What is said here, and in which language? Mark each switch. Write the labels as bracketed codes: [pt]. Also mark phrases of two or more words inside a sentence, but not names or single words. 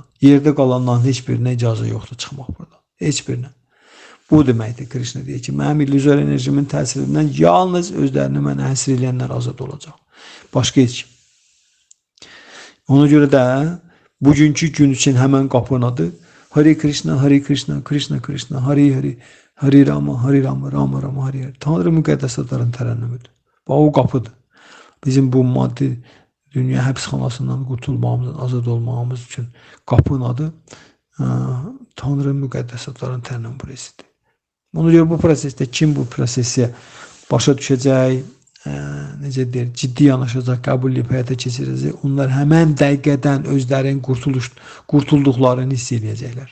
[az] Yerdə qalanların heç birinə icazə yoxdur çıxmaq buradan. Heç birinə. Bu deməkdir, Krishna deyir ki, mənim illüzor enerjimin təsirindən yalnız özlərini mənə həsr edənlər azad olacaq. Başqa heç kim. Ona görə də bugünkü gün üçün həmən qapının adı [sa] Hare Krishna, Hare Krishna, Krishna Krishna, Hare Hare, Hare Rama, Hare Rama, Rama Rama, Hare Hare. [az] Tanrı müqəddəs adların tərənnümüdür. Bax o qapıdır. Bizim bu maddi dünya həbsxanasından qurtulmağımız, azad olmağımız üçün qapının adı Tanrı müqəddəs adların tərənnüm prosesidir. Ona görə bu prosesdə kim bu prosesi başa düşəcək, necə deyir, ciddi yanaşacaq, qəbul edib həyata keçirəcək, onlar həmən dəqiqədən özlərinin qurtulduqlarını hiss edəcəklər.